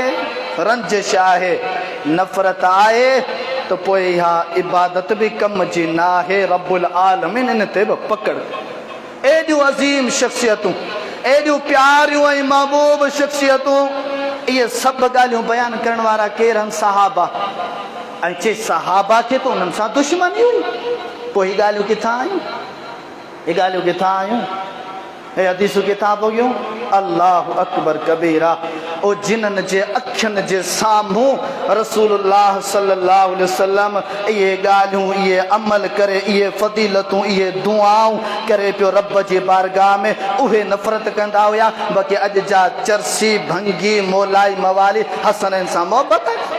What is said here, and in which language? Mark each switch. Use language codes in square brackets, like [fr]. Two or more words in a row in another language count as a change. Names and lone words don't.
[sd] रंजिश आहे नफ़रत आहे तो पोइ इहा इबादत भी कम जी न आहे [ar] رب العالمين [sd] इन ते बि पकड़ एॾियूं अज़ीम शख़्सियतूं एॾियूं प्यारियूं ऐं महबूब शख़्सियतूं इहे सभु ॻाल्हियूं बयान करण वारा केरु आहिनि सहाबा ऐं चए सहाबा खे तो उन्हनि सां दुश्मनी हुई पोइ हीअ ॻाल्हियूं किथां आयूं हे हदीसूं किथां पहुगियूं [ar] الله أكبر كبيرا [sd] ओ जिन्हनि जे अखियुनि जे साम्हूं [ar] رسول الله صلى الله عليه وسلم [sd] इहे ॻाल्हियूं इहे अमल करे इहे फज़ीलतूं इहे दुआऊं करे पियो रब जी बारगाह में उहे नफ़रत कंदा हुया बाक़ी अॼु जा चरसी भंगी मोलाई मवाली हसनैन सां मोहब्बत